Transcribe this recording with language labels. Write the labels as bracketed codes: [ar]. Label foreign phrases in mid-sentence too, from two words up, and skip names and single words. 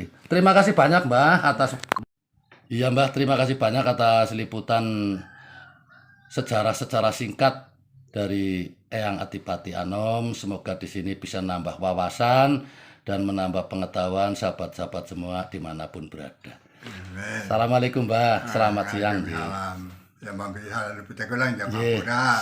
[id] Terima kasih banyak Mbah atas Iya Mbah, terima kasih banyak atas liputan sejarah-sejarah singkat dari Eyang Adipati Anom. Semoga di sini bisa nambah wawasan dan menambah pengetahuan sahabat-sahabat semua dimanapun berada. Assalamualaikum Mbah, selamat siang. Nggih. Salam. Ya mampi hal lebih tegulang jam Nggih, apura.